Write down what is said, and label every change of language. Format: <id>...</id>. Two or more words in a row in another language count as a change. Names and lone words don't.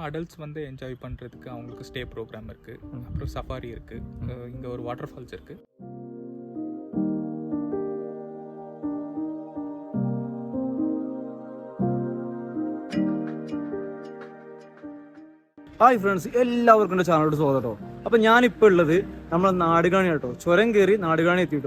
<ta>அடல்ட்ஸ் வந்து என்ஜாய் பண்ணுறதுக்கு அவங்களுக்கு</ta> <en>stay program</en> <ta>இருக்குது. அப்புறம் சஃபாரி இருக்குது. இங்கே ஒரு</ta> <en>water falls</en> <ta>இருக்குது.</ta> <en>Hi friends,</en> <ml>എല്ലാവർക്കും എൻ്റെ ചാനലോട് സ്വാഗതം കേട്ടോ. അപ്പം ഞാനിപ്പോൾ ഉള്ളത് നമ്മളെ നാടുകാണി കേട്ടോ. ചുരം കയറി നാടുകാണി എത്തിയിട്ടോ.</ml>